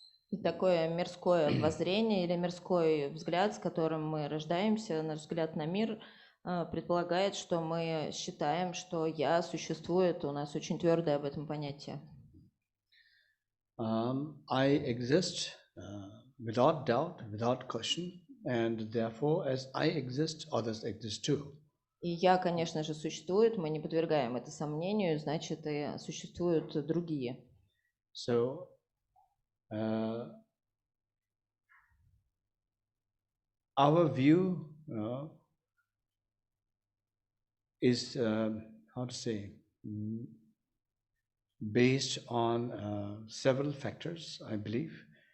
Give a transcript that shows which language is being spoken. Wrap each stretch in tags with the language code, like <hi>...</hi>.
<ru>И такое мирское воззрение или мирской взгляд, с которым мы рождаемся, наш взгляд на мир, предполагает, что мы считаем, что «я» существует, у нас очень твердое об этом понятие.</ru> <en>I exist without doubt, without question, and therefore, as I exist, others exist too.</en> <ru>И «я», конечно же, существует, мы не подвергаем это сомнению, значит, и существуют другие.</ru> <en>So, our view is, how to say, based on several factors, I believe.</en>